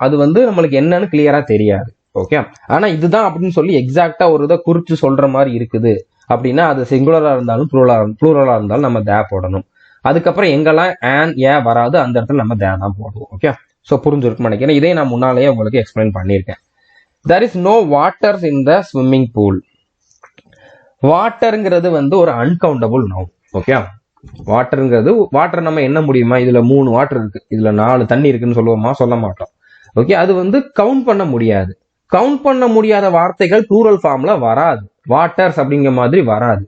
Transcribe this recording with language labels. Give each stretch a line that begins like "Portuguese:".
Tamil: அது வந்து நம்மளுக்கு என்னன்னு கிளியரா தெரியாது. ஓகே, ஆனா இதுதான் அப்படின்னு சொல்லி எக்ஸாக்டா ஒரு இதை குறிச்சு சொல்ற மாதிரி இருக்குது அப்படின்னா அது சிங்குலரா இருந்தாலும் ப்ளூரலா இருந்தாலும் நம்ம தே போடணும். அதுக்கப்புறம் எங்கெல்லாம் and a வராது அந்த இடத்துல நம்ம தே தான் போடுவோம். ஓகே, ஸோ புரிஞ்சிருக்குன்னு நினைக்கிறேன். இதே நான் முன்னாலேயே உங்களுக்கு எக்ஸ்பிளைன் பண்ணியிருக்கேன்.
English: there is no water in the swimming pool.
Tamil: வாட்டருங்கிறது வந்து ஒரு அன்கவுண்டபிள் நவுன். ஓகே, வாட்டர் நம்ம என்ன முடியுமா, இதுல 3 வாட்டர் இருக்கு, இதுல 4 தண்ணி இருக்குன்னு சொல்லுவோமா, சொல்ல மாட்டோம். ஓகே, அது வந்து கவுண்ட் பண்ண முடியாது. கவுண்ட் பண்ண முடியாத வார்த்தைகள் ப்ளூரல் ஃபார்ம்ல வராது, வாட்டர்ஸ் அப்படிங்கிற மாதிரி வராது.